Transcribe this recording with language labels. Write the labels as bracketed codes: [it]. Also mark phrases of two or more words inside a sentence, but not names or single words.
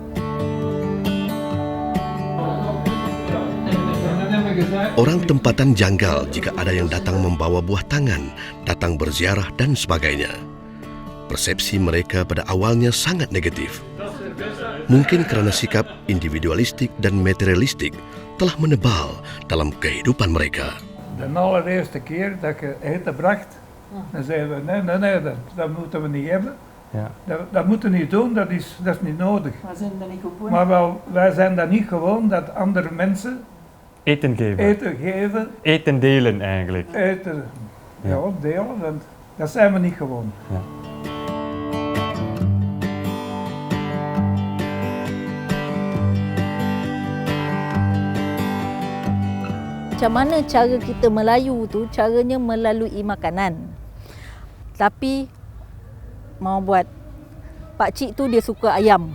[ms] Orang tempatan janggal jika ada yang datang membawa buah tangan, datang berziarah dan sebagainya. Persepsi mereka pada awalnya sangat negatif. Mungkin kerana sikap individualistik dan materialistik telah menebal dalam kehidupan mereka. [nl] De allereerste keer dat ik eten bracht, dan zeiden we, nee, dat moeten we niet hebben. Ja. Dat moeten we niet doen, dat is niet nodig. We zijn dat niet gewoon. Maar wij zijn dat niet gewoon, dat andere mensen Eten geven. eten geven, Eten delen eigenlijk. eten, ja, delen, want dat zijn we niet gewoon. Ja. [ms] Macam mana cara kita Melayu tu, caranya melalui makanan. Tapi mau buat, pakcik tu dia suka ayam.